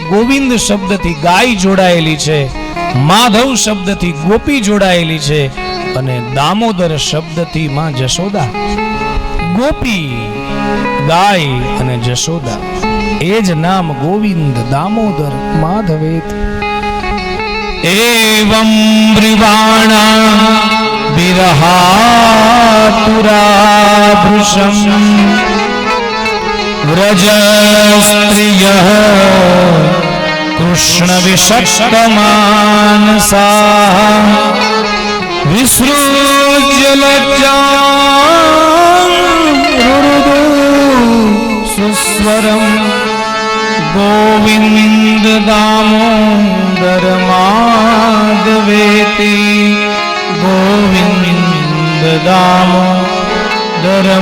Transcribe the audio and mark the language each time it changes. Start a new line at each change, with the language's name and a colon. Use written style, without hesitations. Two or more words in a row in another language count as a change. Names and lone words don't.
Gujarati: ગોવિંદ શબ્દથી ગાય જોડાયેલી છે, માધવ શબ્દથી ગોપી જોડાયેલી છે અને દામોદર શબ્દથી માં જશોદા. ગોપી, ગાય અને જશોદા એ જ નામ ગોવિંદ, દામોદર, માધવેત.
Sanskrit: એવં બ્રિવાણા विरहातुराभृशम् व्रजस्त्रियः कृष्णविषक्तमानसाः विसृज्य लज्जां रुरुदु सुस्वरम् गोविन्द दामोदर माधवेति गोविन्द दामोदर